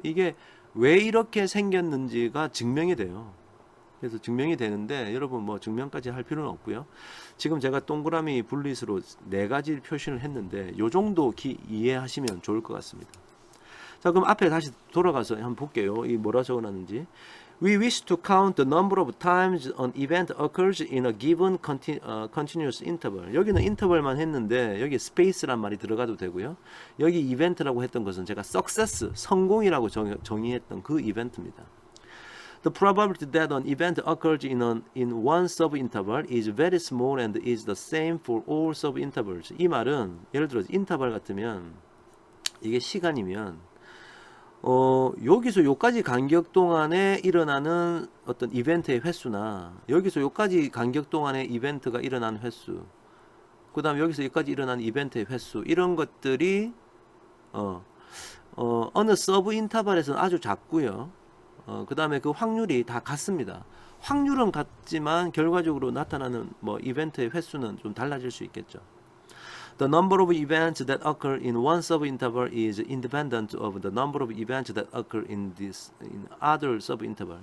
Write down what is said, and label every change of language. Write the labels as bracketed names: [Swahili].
[Korean] 이게 왜 이렇게 생겼는지가 증명이 돼요. 그래서 증명이 되는데 여러분 뭐 증명까지 할 필요는 없고요. 지금 제가 동그라미 분리수로 4가지 표시를 했는데 요 정도 이해하시면 좋을 것 같습니다. 자, 그럼 앞에 다시 돌아가서 한번 볼게요. 이 뭐라 적어놨는지. [English] We wish to count the number of times an event occurs in a given continuous interval. [Korean] 여기는 인터벌만 했는데 여기 space란 말이 들어가도 되고요. 여기 이벤트라고 했던 것은 제가 success, 성공이라고 정의했던 그 이벤트입니다. [English] The probability that an event occurs in one subinterval is very small and is the same for all subintervals. [Korean] 이 말은 예를 들어 인터벌 같으면 이게 시간이면 여기서 요까지 간격 동안에 일어나는 어떤 이벤트의 횟수나 여기서 요까지 간격 동안에 이벤트가 일어나는 횟수, 그 다음에 여기서 여기까지 일어나는 이벤트의 횟수, 이런 것들이 어느 서브 인터벌에서는 아주 작고요. 그 다음에 그 확률이 다 같습니다. 확률은 같지만 결과적으로 나타나는 뭐 이벤트의 횟수는 좀 달라질 수 있겠죠. [English] The number of events that occur in one subinterval is independent of the number of events that occur in other subinterval.